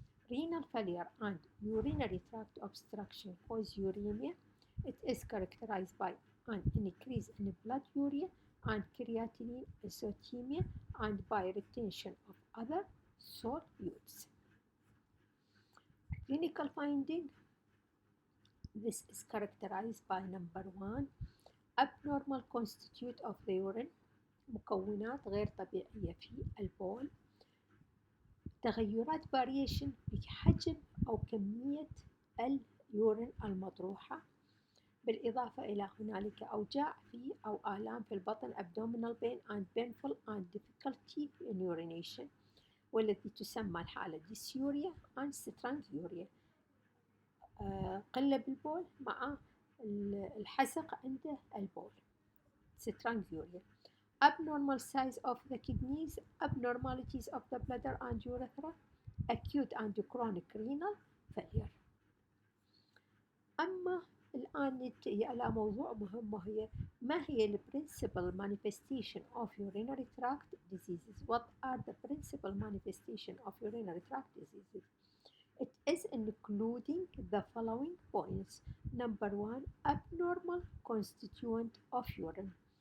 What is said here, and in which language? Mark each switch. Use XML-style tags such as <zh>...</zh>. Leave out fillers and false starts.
<en>Renal failure and urinary tract obstruction cause uremia. It is characterized by an increase in blood urea and creatinine isotemia and by retention of other solutes. Clinical finding. This is characterized by number 1 abnormal constitute of the urine</en> <ar>مكونات غير طبيعية في البول تغيرات variation بحجم أو كمية اليورين المطروحة بالإضافة إلى هنالك أوجاع في أو آلام في البطن</ar> <en>abdominal pain and painful and difficulty in urination</en> <ar>والتي تسمى الحالة</ar> <en>dysuria and stranguria</en> <ar>قلة بالبول مع الحزق عند البول stranguria.</ar> <en>Abnormal size of the kidneys, abnormalities of the bladder and urethra, acute and chronic renal failure.</en> <ar>أما الآن نتجه على موضوع مهم وهي ما هي</ar> <en>the principal manifestation of urinary tract diseases? What are the principal manifestation of urinary tract diseases? It is including the following points. Number 1 abnormal constituent of urine.</en>